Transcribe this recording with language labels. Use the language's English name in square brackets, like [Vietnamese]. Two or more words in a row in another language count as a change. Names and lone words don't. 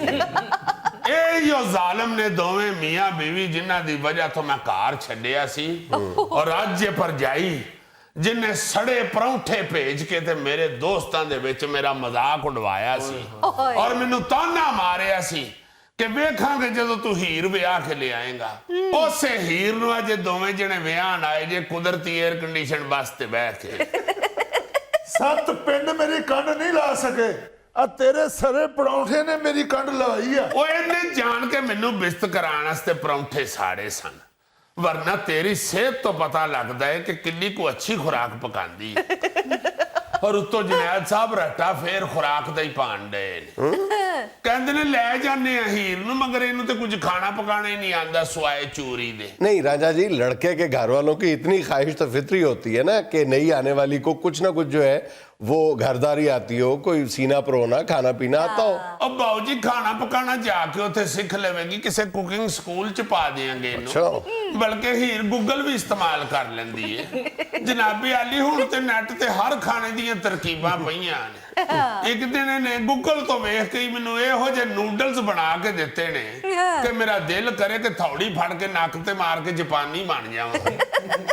[Punjabi] ਯੇ ਜੋ ਜ਼ਾਲਿਮ ਨੇ ਦੋਵੇਂ ਮੀਆਂ ਬੀਵੀ ਜਿਨ੍ਹਾਂ ਦੀ ਵਜ੍ਹਾ ਤੋ ਮੈਂ ਘਰ ਛੱਡਿਆ ਸੀ ਔਰ ਅੱਜ ਯੇ ਭਰਜਾਈ ਜਿਨ੍ਹੇਂ ਸੜੇ ਪਰੌਂਠੇ ਭੇਜ ਕੇ ਤੇ ਮੇਰੇ ਦੋਸਤਾਂ ਦੇ ਵਿਚ ਮੇਰਾ ਮਜ਼ਾਕ ਉੜਵਾਇਆ ਸੀ ਔਰ ਮੈਨੂੰ ਤਾਨਾ ਮਾਰਿਆ ਸੀ ਕਿ ਵੇਖਾਂਗੇ ਜਦੋਂ ਤੂੰ ਹੀਰ ਵਿਆਹ ਕੇ ਲੈ ਆਏਗਾ। ਉਸੇ ਹੀਰ ਨੂੰ ਅਜੇ ਦੋਵੇਂ ਜਣੇ ਵਿਆਹਣ ਆਏ ਜੇ ਕੁਦਰਤੀ [English] air condition [Punjabi] ਬੱਸ ਤੇ ਬੈਠ ਕੇ। ਸੱਤ ਪਿੰਡ ਮੇਰੀ ਕੰਡ ਨਹੀਂ ਲਾ ਸਕੇ, ਆ ਤੇਰੇ ਸਰੇ ਪਰੌਂਠੇ ਨੇ ਮੇਰੀ ਕੰਡ ਲਵਾਈ ਹੈ। ਉਹ ਇਹਨੇ ਜਾਣ ਕੇ ਮੈਨੂੰ ਬਿਸਤ ਕਰਾਉਣ ਵਾਸਤੇ ਪਰੌਂਠੇ ਸਾੜੇ ਸਨ, ਵਰਨਾ ਤੇਰੀ ਸਿਹਤ ਤੋਂ ਪਤਾ ਲੱਗਦਾ ਹੈ ਕਿ ਕਿੰਨੀ ਕੋ ਅੱਛੀ ਖੁਰਾਕ ਪਕਾਉਂਦੀ ਹੈ। ਔਰ ਉੱਤੋਂ ਜੁਨੈਦ ਸਾਹਿਬ ਰੱਟਾ ਫੇਰ ਖੁਰਾਕ ਦਾ ਹੀ ਪਾਣ ਡਏ ਨੇ। ਕਹਿੰਦੇ ਨੇ ਲੈ ਜਾਂਦੇ ਆ ਹੀਰ ਨੂੰ, ਮਗਰ ਇਹਨੂੰ ਤੇ ਕੁਝ ਖਾਣਾ ਪਕਾਣਾ ਹੀ ਨਹੀਂ ਆਂਦਾ ਸੁਆਏ ਚੂਰੀ ਦੇ। [Hindi] नहीं राजा जी, लड़के के घर वालों की इतनी ख्वाहिश तो फितरी होती है ना कि नई आने वाली को कुछ ना कुछ जो है वो घरदारी आती हो, कोई सीना परोना खाना पीना आता हो। [Punjabi] ਅਬ ਬਾਬੂ ਜੀ ਖਾਣਾ ਪਕਾਣਾ ਜਾਕੇ ਉੱਥੇ ਸਿੱਖ ਲੇਵੇਗੀ, ਕਿਸੀ [English] cooking school [Punjabi] ਚ ਪਾ ਦੇਂਗੇ ਇਨ੍ਹੂ। [Hindi] बल्कि हीर गूगल भी इस्तेमाल कर लेंदी है। [Punjabi] ਜਨਾਬੀ ਆਲੀ ਹੁਣ ਤੇ ਨੈੱਟ ਤੇ ਹਰ ਖਾਣੇ ਦੀ ਤਰਕੀਬਾਂ ਪਈਆਂ ਨੇ। ਏਕ ਦਿਨ ਨੇ ਗੂਗਲ ਤੋ ਵੇਖ ਕੇ ਮੈਨੂੰ ਇਹੋ ਜੇ ਨੂਡਲਜ਼ ਬਣਾ ਕੇ ਦਿੱਤੇ ਨੇ ਕਿ ਮੇਰਾ ਦਿਲ ਕਰੇ ਕਿ ਥੌੜੀ ਫੜ ਕੇ ਨੱਕ ਤੇ ਮਾਰ ਕੇ ਜਾਪਾਨੀ ਬਣ ਜਾਵਾਂ।